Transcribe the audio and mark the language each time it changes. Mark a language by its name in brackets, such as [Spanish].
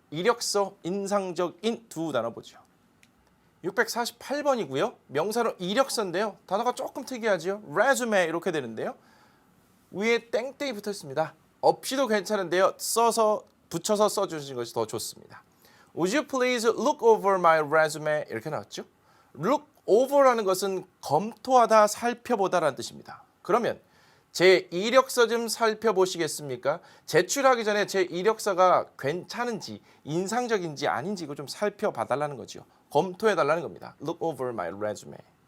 [Korean] 이력서, 인상적인 두 단어 보죠. 648번이고요. 명사로 이력서인데요. 단어가 조금 특이하죠. resume 이렇게 되는데요. 위에 땡땡이 붙어 있습니다. 없이도 괜찮은데요. 써서 붙여서 써주시는 것이 더 좋습니다. [English] Would you please look over my resume? [Korean] 이렇게 나왔죠. Look over라는 것은 검토하다, 살펴보다라는 뜻입니다. 그러면 제 이력서 좀 살펴보시겠습니까? 제출하기 전에 제 이력서가 괜찮은지, 인상적인지 아닌지 이거 좀 살펴봐달라는 거죠. 검토해달라는 겁니다. [English] Look over my resume.